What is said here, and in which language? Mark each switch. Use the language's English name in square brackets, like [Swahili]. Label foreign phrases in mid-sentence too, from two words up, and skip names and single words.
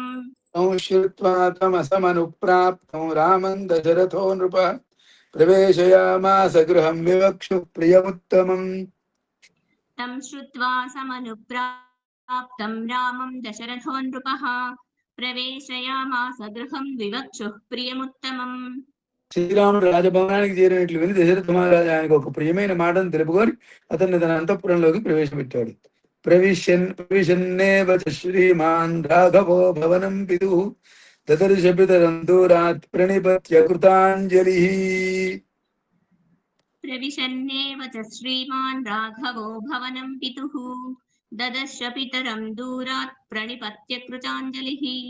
[Sanskrit] तं श्रुत्वा समनुप्राप्तं रामं दशरथो नृपः प्रवेशयामास गृहं विवक्षुः प्रियमुत्तमम्. तं श्रुत्वा समनुप्राप्तं रामं दशरथो नृपः प्रवेशयामास गृहं विवक्षुः प्रियमुत्तमम्. [Telugu] శ్రీరాముడు రాజభవనానికి చేరినట్లు విని దశరథ మహారాజు ఆయనకు ఒక ప్రియమైన మాటను తెలుపుకొని అతన్ని తన అంతఃపురంలోకి ప్రవేశపెట్టాడు. [Sanskrit] प्रविशन्नेव च श्रीमान् राघवो भवनं पितुः ददर्श पितरं दूरात् प्रणिपत्य कृताञ्जलिः प्रविशन्नेव च श्रीमान् राघवो भवनं पितुः ददर्श पितरं दूरात् प्रणिपत्य कृताञ्जलिः